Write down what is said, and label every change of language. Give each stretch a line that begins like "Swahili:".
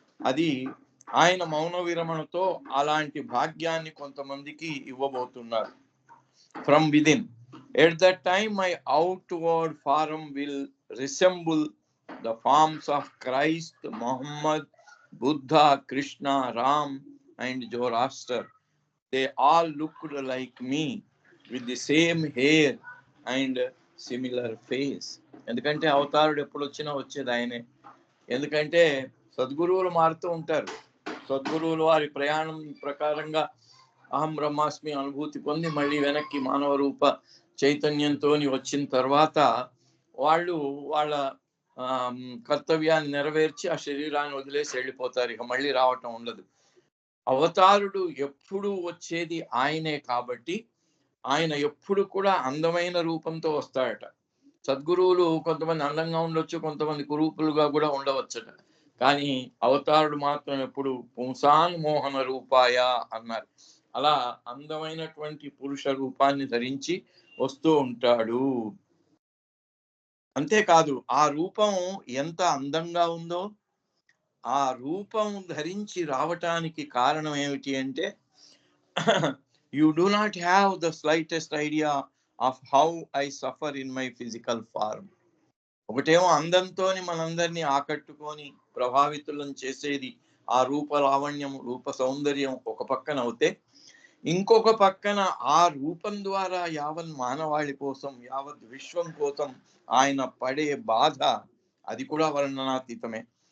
Telugu: అది ఆయన మౌన విరమణతో అలాంటి భాగ్యాన్ని కొంతమందికి ఇవ్వబోతున్నారు.
English: From within, at that time my outward form will resemble the forms of Christ, Muhammad, Buddha, Krishna, Ram and Zoroaster. They all looked like me with the same hair and similar face.
Telugu: ఎందుకంటే అవతారుడు ఎప్పుడు వచ్చినా వచ్చేది ఆయనే. ఎందుకంటే సద్గురువులు మారుతూ ఉంటారు. సద్గురువులు వారి ప్రయాణం ప్రకారంగా అహం బ్రహ్మాస్మి అనుభూతి పొంది మళ్ళీ వెనక్కి మానవ రూప చైతన్యంతో వచ్చిన తర్వాత వాళ్ళు వాళ్ళ కర్తవ్యాన్ని నెరవేర్చి ఆ శరీరాన్ని వదిలేసి వెళ్ళిపోతారు. ఇక మళ్ళీ రావటం ఉండదు. అవతారుడు ఎప్పుడు వచ్చేది ఆయనే కాబట్టి ఆయన ఎప్పుడు కూడా అందమైన రూపంతో వస్తాడట. సద్గురువులు కొంతమంది అందంగా ఉండొచ్చు, కొంతమంది కురూపులుగా కూడా ఉండవచ్చట. కానీ అవతారుడు మాత్రం ఎప్పుడు పుంసాన్ మోహన రూపాయ అన్నారు. అలా అందమైనటువంటి పురుష రూపాన్ని ధరించి వస్తూ ఉంటాడు. అంతేకాదు ఆ రూపం ఎంత అందంగా ఉందో, ఆ రూపం ధరించి రావటానికి కారణం ఏమిటి అంటే
English: you do not have the slightest idea of how I suffer in my physical form.
Telugu: ఒకటేమో అందంతోని మనందరినీ ఆకట్టుకొని ప్రభావితులను చేసేది ఆ రూప లావణ్యం, రూప సౌందర్యం ఒక పక్కన అవుతే, ఇంకొక పక్కన ఆ రూపం ద్వారా యావత్ మానవాళి కోసం, యావత్ విశ్వం కోసం ఆయన పడే బాధ అది కూడా వర్ణనాతీతమే.